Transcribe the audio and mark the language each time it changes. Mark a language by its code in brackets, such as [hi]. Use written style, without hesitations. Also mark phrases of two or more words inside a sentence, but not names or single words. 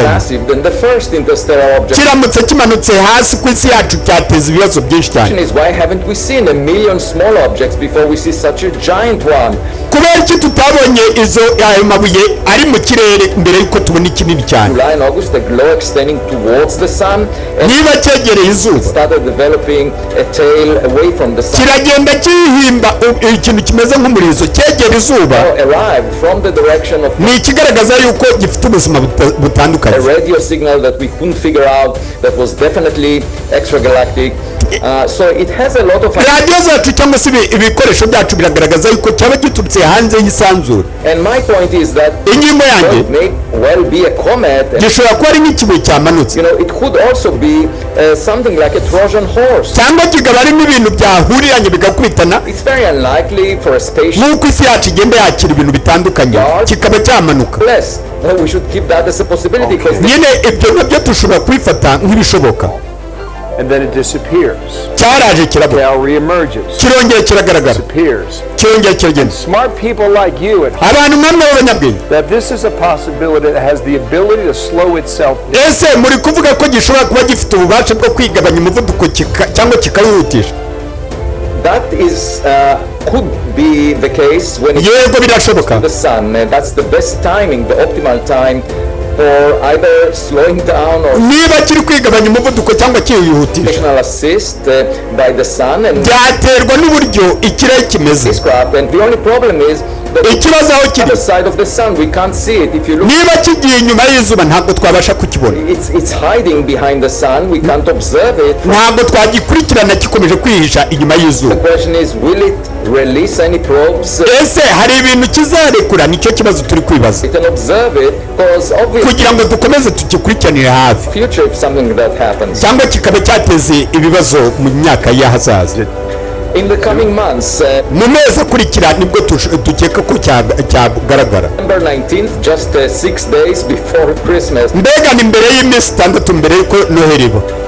[en] Massive than the first interstellar object. [rw] kiramutse kimanutse hasi ku isi yacu cyateza ibibazo byinshi cyane. [en] Why haven't we seen a million small objects before we see such a giant one? [rw] kubera iki tutabonye ayo mabuye ari mu kirere mbere yuko tubona ikinini cyane. [en] July and August, the glow extending towards the sun. [rw] niba cyegereye izuba [en] started developing a tail away from the sun. [rw] kiragenda kihimba ikintu kimeze nk'umurizo cyegera izuba. [en] Arrived from the direction of. [rw] ni ikigaragaza yuko gifite ubuzima butandukanye. [en] A radio signal that we couldn't figure out that was definitely extragalactic. So it has a lot of. [rw] radiyo zacu cyangwa se ibikoresho byacu biragaragaza yuko cyaba giturutse hanze y'isanzure. [en] And my point is that [rw] ingingo yanjye [en] it may well be a comet. [rw] gishobora kuba ari nk'ikibuye cyamanutse. [en] It could also be something like a Trojan horse. [rw] cyangwa kikaba ari n'ibintu byahuriranye bigakubitana. [en] It's very unlikely for a spaceship. [rw] nk'uko isi yacu igenda yakira ibintu bitandukanye kikaba cyamanuka. [en] Less. We should keep that as a possibility. [rw] nyine ibyo nabyo dushobora kubifata nk'ibishoboka. [en] And then it disappears. [rw] cyaraje kirabura. [en] Now reemerges. [rw] kirongera kiragaragara. [en] Disappears. [rw] kirongera kiragenda. [en] Smart people like you at [rw] abantu mwamwe b'abanyabwenge. [en] that this is a possibility that has the ability to slow itself down. [rw] ese muri kuvuga ko gishobora kuba gifite ububasha bwo kwigabanya umuvuduko cyangwa kikawihutisha? [en] That is could be the case when [rw] yego birashoboka. [en] the sun. That's the best timing, the optimal time for either slowing down or [rw] niba kiri kwigabanya umuvuduko cyangwa kiwihutisha [en] gravitational assist by the sun and [rw] byaterwa n'uburyo ikirere kimeze. [en] spacecraft. And the only problem is that [rw] ikibazo aho [en] the [rw] kiri [en] other side of the sun we can't see it. If you look, [rw] niba kigiye inyuma y'izuba ntabwo twabasha kukibona. [en] it's hiding behind the sun. We can't observe it. [rw] ntabwo twagikurikirana gikomeje kwihisha inyuma y'izuba. [en] The question is, will it release any probes? [rw] ese hari ibintu kizarekura? nicyo kibazo turi kwibaza [en] We can observe it because obviously [rw] kugira ngo dukomeze tukikurikiranire hafi, [en] future if something that happens. [rw] cyangwa kikaba cyateze ibibazo mu myaka y'ahazaza. [en] In the coming months, [rw] mu mezi akurikira nibwo dukeka ko cyagaragara. [en] November 19th, just 6 days before Christmas. [rw] mbega ni mbere y'iminsi itandatu mbere y'uko noheri iba.